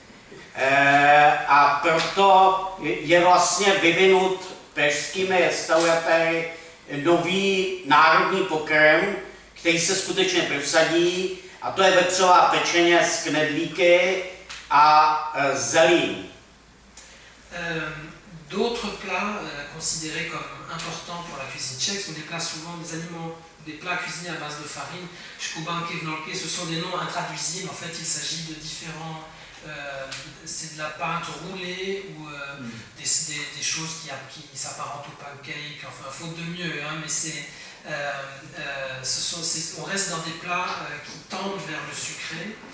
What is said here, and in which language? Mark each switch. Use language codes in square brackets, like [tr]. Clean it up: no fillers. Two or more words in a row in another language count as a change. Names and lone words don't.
[cs] A proto je vlastně vyvinut pražskými restauratéry nový národní pokrm, který se skutečně prosadí, a to je vepřová pečeně s knedlíky a zelí. [fr] D'autres plats considérés comme importants pour la cuisine tchèque sont des plats souvent des plats cuisinés à base de farine. [cs] Škubanky, vnolky, [fr] ce sont des noms intraduisibles. En fait, il s'agit de différents. C'est de la pâte roulée ou des choses qui s'apparentent au pancake, enfin faute de mieux, hein, mais on reste dans des plats qui tendent vers le sucré.